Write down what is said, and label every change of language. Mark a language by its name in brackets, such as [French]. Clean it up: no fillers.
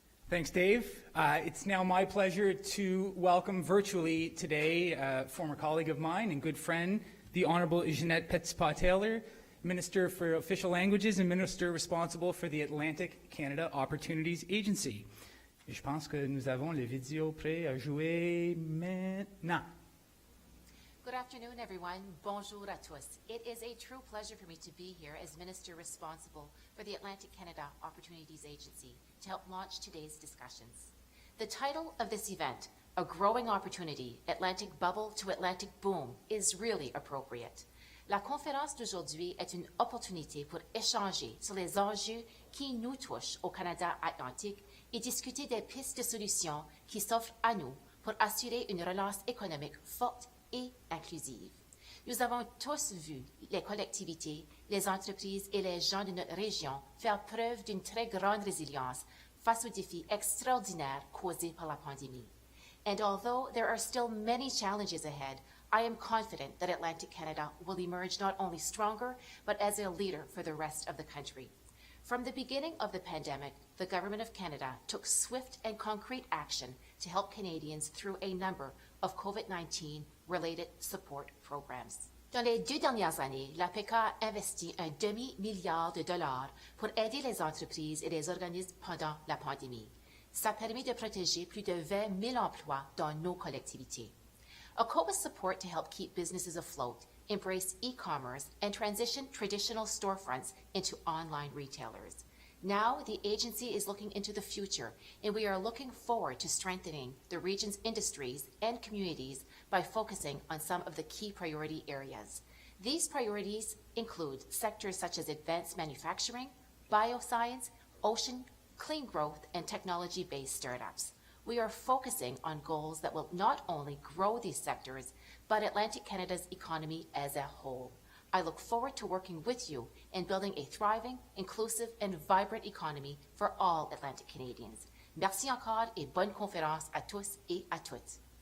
[English] Thanks, Dave. It's now my pleasure to welcome virtually today a former colleague of mine and good friend, the Honourable Jeanette Petitpas-Taylor, Minister for Official Languages and Minister responsible for the Atlantic Canada Opportunities Agency. [French] Et je pense que nous avons le vidéo prêt à jouer maintenant. [English] Good afternoon, everyone. [French] Bonjour à tous. [English] It is a true pleasure for me to be here as Minister responsible for the Atlantic Canada Opportunities Agency to help launch today's discussions. The title of this event, A Growing Opportunity, Atlantic Bubble to Atlantic Boom, is really appropriate. [French] La conférence d'aujourd'hui est une opportunité pour échanger sur les enjeux qui nous touchent au Canada atlantique et discuter des pistes de solutions qui s'offrent à nous pour assurer une relance économique forte et inclusive. Nous avons tous vu les collectivités, les entreprises et les gens de notre région faire preuve d'une très grande résilience face aux défis extraordinaires causés par la pandémie. [English] And although there are still many challenges ahead, I am confident that Atlantic Canada will emerge not only stronger, but as a leader for the rest of the country. From the beginning of the pandemic, the Government of Canada took swift and concrete action to help Canadians through a number of COVID-19 related support programs. [French] Dans les 2 dernières années, l'APEC a investi un demi-milliard de dollars pour aider les entreprises et les organismes pendant la pandémie. Ça a permis de protéger plus de 20 000 emplois dans nos collectivités. [English] A COBA support to help keep businesses afloat, embrace e-commerce, and transition traditional storefronts into online retailers. Now, the agency is looking into the future, and we are looking forward to strengthening the region's industries and communities by focusing on some of the key priority areas. These priorities include sectors such as advanced manufacturing, bioscience, ocean, clean growth, and technology-based startups. We are focusing on goals that will not only grow these sectors, but Atlantic Canada's economy as a whole. I look forward to working with you in building a thriving, inclusive, and vibrant economy for all Atlantic Canadians. [French] Merci encore et bonne conférence à tous et à toutes.